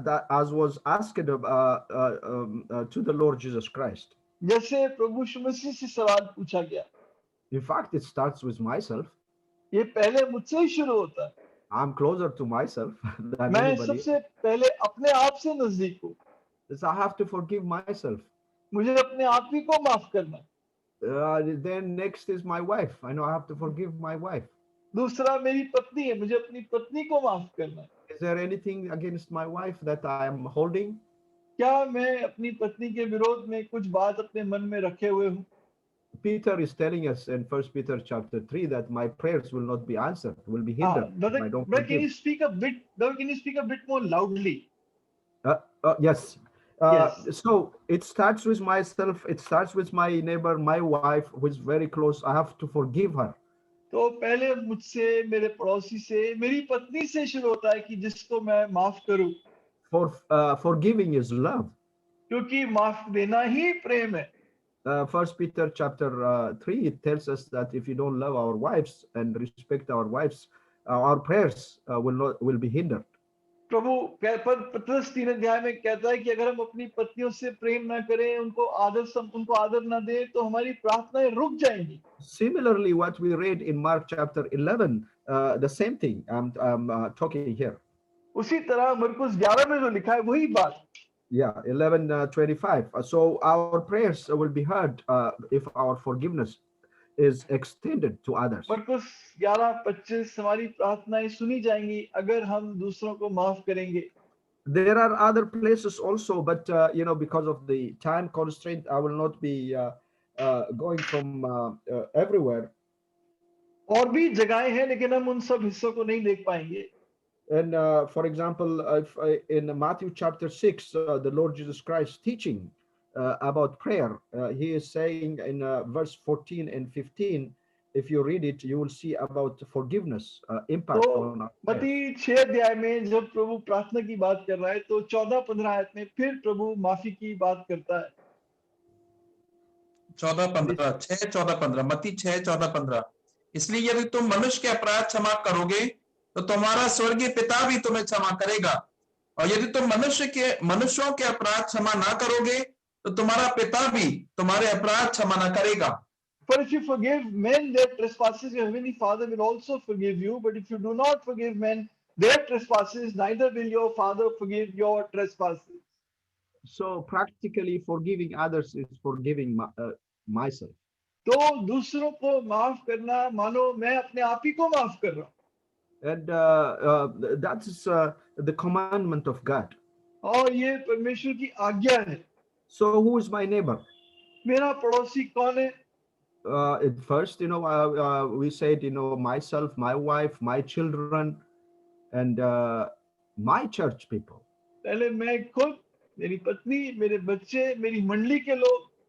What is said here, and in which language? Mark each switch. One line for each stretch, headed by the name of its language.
English: As was asked to the Lord Jesus Christ.
Hindi: जैसे प्रभु यीशु मसीह से सवाल पूछा गया।
English: In fact, it starts with myself.
Hindi: ये पहले मुझसे ही शुरू होता है।
English: I'm closer to myself than
Hindi: मैं
English: anybody.
Hindi: सबसे पहले अपने आप से नजदीक हूँ।
English: So I have to forgive myself.
Hindi: मुझे अपने आप ही को माफ करना।
English: Then next is my wife. I know I have to forgive my wife.
Hindi: दूसरा मेरी पत्नी है, मुझे अपनी पत्नी को माफ करना।
English: Is there anything against my wife that I am holding?
Hindi: क्या मैं अपनी पत्नी के विरोध में कुछ बात अपने मन में रखे हुए हूँ?
English: Peter is telling us in 1 Peter chapter 3 that my prayers will not be answered, will be hindered if I don't Brother, can you forgive. speak a bit? Brother, can you speak a bit more loudly? Yes. Yes. So it starts with myself. It starts with my neighbor, my wife, who is very close. I have to forgive her.
Hindi: तो पहले मुझसे, मेरे पड़ोसी से, मेरी पत्नी से शुरू होता है कि जिसको मैं माफ करूं।
English: For forgiving is love.
Hindi: क्योंकि माफ देना ही प्रेम है।
English: 1 Peter chapter 3, it tells us that if you don't love our wives and respect our wives, our prayers will be hindered.
Hindi: प्रभु पत्रस 3 अध्याय में कहता है कि अगर हम अपनी पत्नियों से प्रेम ना करें, उनको आदर ना दें, तो हमारी प्रार्थनाएं रुक जाएंगी।
English: Similarly, what we read in Mark chapter 11, the same thing I'm talking here.
Hindi: उसी तरह मरकुस 11 में जो लिखा है वही बात।
English: Yeah, 11:25. So our prayers will be heard if our forgiveness is extended to others.
Hindi: मरकुस 11:25 हमारी प्रार्थनाएं सुनी जाएंगी अगर हम दूसरों को माफ करेंगे।
English: There are other places also, but because of the time constraint, I will not be going from everywhere.
Hindi: और भी जगहें हैं लेकिन हम उन सब हिस्सों को नहीं देख पाएंगे।
English: And for example, in Matthew chapter 6, the Lord Jesus Christ teaching about prayer, he is saying in verse 14 and 15, if you read it, you will see about forgiveness impact on our prayers.
Hindi: मत्ती 6 अध्याय में जब प्रभु प्रार्थना की बात कर रहा है तो 14-15 आयत में फिर प्रभु माफी की बात करता है। 14-15 6-14-15 मत्ती 6-14-15 इसलिए यदि तुम मनुष्य के अपराध क्षमा करोगे तो तुम्हारा स्वर्गीय पिता भी तुम्हें क्षमा करेगा, और यदि तुम मनुष्यों के अपराध क्षमा ना करोगे तो तुम्हारा पिता भी तुम्हारे अपराध क्षमा ना करेगा।
English: For if you forgive men their trespasses, your heavenly Father will also forgive you. But if you do not forgive men their trespasses, neither will your Father forgive your trespasses. So practically, forgiving others is forgiving myself.
Hindi: तो दूसरों को माफ करना मानो मैं अपने आप ही को माफ कर रहा हूँ।
English: And that's the commandment of God.
Hindi: और ये परमेश्वर की आज्ञा है।
English: So who is my neighbor?
Hindi: मेरा पड़ोसी कौन है?
English: At first, we said, myself, my wife, my children, and my church people.
Hindi: पहले मैं खुद, मेरी पत्नी, मेरे बच्चे, मेरी मंडली के लोग,